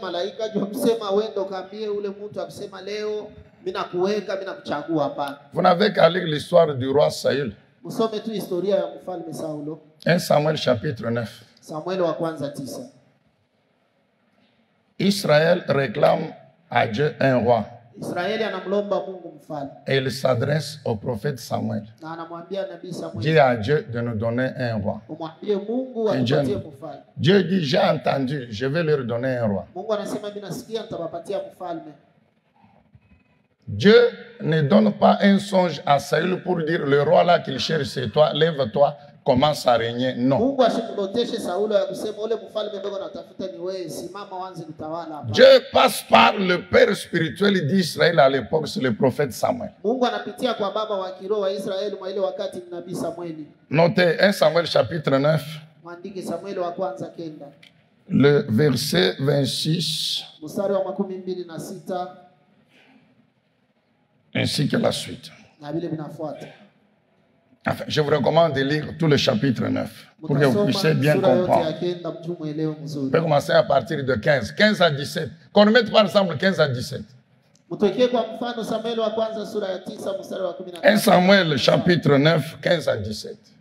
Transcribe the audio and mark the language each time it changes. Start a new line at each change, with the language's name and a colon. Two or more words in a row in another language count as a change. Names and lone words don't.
French: Vous n'avez qu'à lire l'histoire du roi Saül. 1 Samuel chapitre 9. Israël réclame à Dieu un roi.
Swahili: Israeli anamlomba Mungu mfalme.
French: Et il s'adresse au prophète Samuel.
Swahili: Na anamwambia nabii Samuel.
French: Dis à Dieu de nous donner un roi.
Swahili: Umwambie Mungu
French: Et Dieu,
Swahili: atupatie mfalme.
French: Dieu dit, j'ai entendu, je vais leur donner un roi.
Swahili: Mungu anasema mimi nasikia nitawapatia mfalme.
French: Dieu ne donne pas un songe à Saül pour dire le roi là qu'il cherche c'est toi, lève-toi, commence à régner. Non.
Swahili: Mungu asimloteshe Saulo ya kusema ule mfalme mbona unatafuta ni wewe, simama uanze kutawala hapa.
French: Dieu passe par le père spirituel d'Israël à l'époque, c'est le prophète Samuel.
Swahili: Mungu anapitia kwa baba wa kiroho wa Israeli mwa ile wakati ni nabii Samueli.
French: Notez 1 Samuel chapitre 9,
Swahili: Mwandike Samueli wa kwanza 9.
French: le verset 26,
Swahili: Mstari wa 26
French: ainsi que la suite.
Swahili: na vile vinafuata.
French: Enfin, je vous recommande de lire tout le chapitre 9 pour que vous puissiez bien comprendre. On peut commencer à partir de 15, 15 à 17. Qu'on mette par exemple 15 à 17. 1 Samuel chapitre 9, 15 à 17.